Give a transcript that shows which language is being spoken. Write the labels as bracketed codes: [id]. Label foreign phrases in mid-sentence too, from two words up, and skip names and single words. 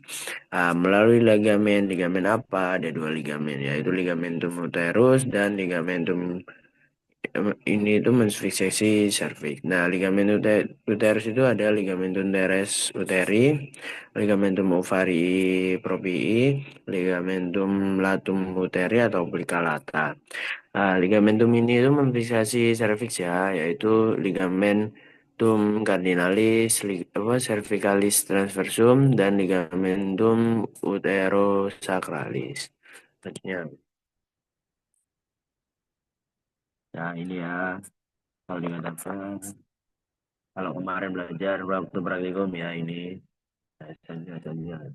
[id] Melalui ligamen, ligamen apa? Ada dua ligamen yaitu ligamentum uterus dan ligamentum ini itu menfiksasi serviks. Nah, uterus itu ada ligamentum teres uteri, ligamentum ovarii propii, ligamentum latum uteri atau plicata. Ligamentum ini itu memfiksasi serviks ya, yaitu ligamentum cardinalis, cervicalis transversum, dan ligamentum uterosacralis. Selanjutnya, nah ini ya, kalau dikatakan kalau kemarin belajar waktu praktikum ya ini saja.